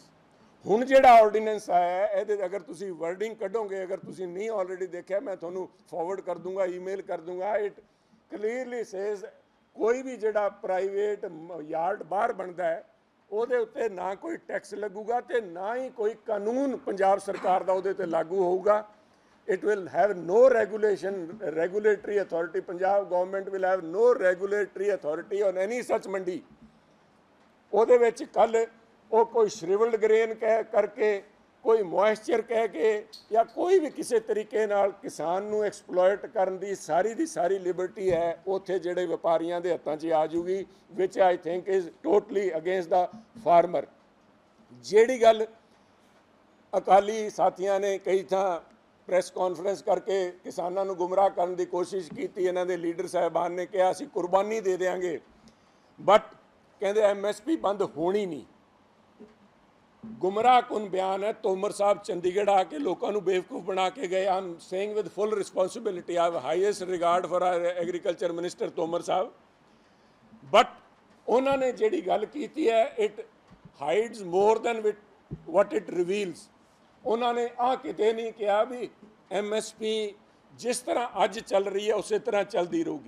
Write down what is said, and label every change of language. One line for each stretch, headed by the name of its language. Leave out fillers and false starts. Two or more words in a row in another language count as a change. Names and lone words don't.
Punjabi: ਹੁਣ ਜਿਹੜਾ ਆਰਡੀਨੈਂਸ ਆਇਆ ਇਹਦੇ ਅਗਰ ਤੁਸੀਂ ਵਰਡਿੰਗ ਕੱਢੋਗੇ, ਅਗਰ ਤੁਸੀਂ ਨਹੀਂ ਆਲਰੇਡੀ ਦੇਖਿਆ, ਮੈਂ ਤੁਹਾਨੂੰ ਫਾਰਵਰਡ ਕਰ ਦੂੰਗਾ, ਈਮੇਲ ਕਰ ਦੂੰਗਾ।
English: it clearly says
Punjabi: ਕੋਈ ਵੀ ਜਿਹੜਾ
English: private yard
Punjabi: ਬਾਹਰ ਬਣਦਾ ਹੈ ਉਹਦੇ ਉੱਤੇ ਨਾ ਕੋਈ ਟੈਕਸ ਲੱਗੂਗਾ ਤੇ ਨਾ ਹੀ ਕੋਈ ਕਾਨੂੰਨ ਪੰਜਾਬ ਸਰਕਾਰ ਦਾ ਉਹਦੇ 'ਤੇ ਲਾਗੂ ਹੋਊਗਾ।
English: it will have no regulatory authority. Punjab government will have no regulatory authority on any such mandi.
Punjabi: ਉਹਦੇ ਵਿੱਚ ਕੱਲ ਉਹ ਕੋਈ
English: shrivelled grain
Punjabi: ਕਹਿ ਕਰਕੇ, ਕੋਈ ਮੋਇਸਚਰ ਕਹਿ ਕੇ, ਜਾਂ ਕੋਈ ਵੀ ਕਿਸੇ ਤਰੀਕੇ ਨਾਲ ਕਿਸਾਨ ਨੂੰ ਐਕਸਪਲੋਇਟ ਕਰਨ ਦੀ ਸਾਰੀ ਲਿਬਰਟੀ ਹੈ ਉੱਥੇ ਜਿਹੜੇ ਵਪਾਰੀਆਂ ਦੇ ਹੱਥਾਂ 'ਚ ਆ ਜੂਗੀ,
English: which I think is totally against the farmer.
Punjabi: ਜਿਹੜੀ ਗੱਲ ਅਕਾਲੀ ਸਾਥੀਆਂ ਨੇ ਕਈ ਥਾਂ
English: press conference
Punjabi: ਕਰਕੇ ਕਿਸਾਨਾਂ ਨੂੰ ਗੁੰਮਰਾਹ ਕਰਨ ਦੀ ਕੋਸ਼ਿਸ਼ ਕੀਤੀ, ਇਹਨਾਂ ਦੇ ਲੀਡਰ ਸਾਹਿਬਾਨ ਨੇ ਕਿਹਾ ਅਸੀਂ ਕੁਰਬਾਨੀ ਦੇ ਦਿਆਂਗੇ, ਬਟ ਕਹਿੰਦੇ MSP ਬੰਦ ਹੋਣੀ ਨਹੀਂ।
Hindi: गुमराह कुन बयान है। तोमर साहब चंडीगढ़ आके लोगों को बेवकूफ़ बना के गए।
English: I am saying with full responsibility, I have highest regard for our agriculture minister Tomar Sahab, but
Hindi: उन्होंने जिहड़ी गल कीती है
English: it hides more than what it reveals.
Hindi: उन्होंने आ किते नहीं कहा भी MSP जिस तरह अज चल रही है उस तरह चलती रहूगी।